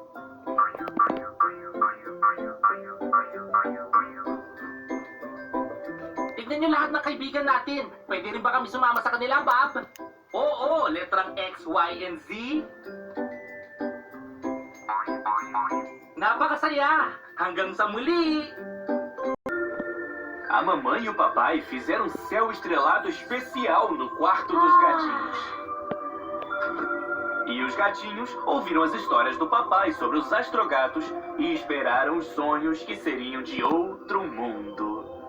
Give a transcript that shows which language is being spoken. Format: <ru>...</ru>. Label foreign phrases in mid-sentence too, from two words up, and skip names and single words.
<tl>Tignan nyo lahat ng kaibigan natin. Pwede rin ba kami sumama sa kanila, Bob? Oo, letrang X, Y, and Z. Napakasaya! Hanggang sa muli!</tl> <pt>A mamãe e o papai fizeram um céu estrelado especial no quarto dos gatinhos. E os gatinhos ouviram as histórias do papai sobre os astrogatos e esperaram os sonhos que seriam de outro mundo.</pt>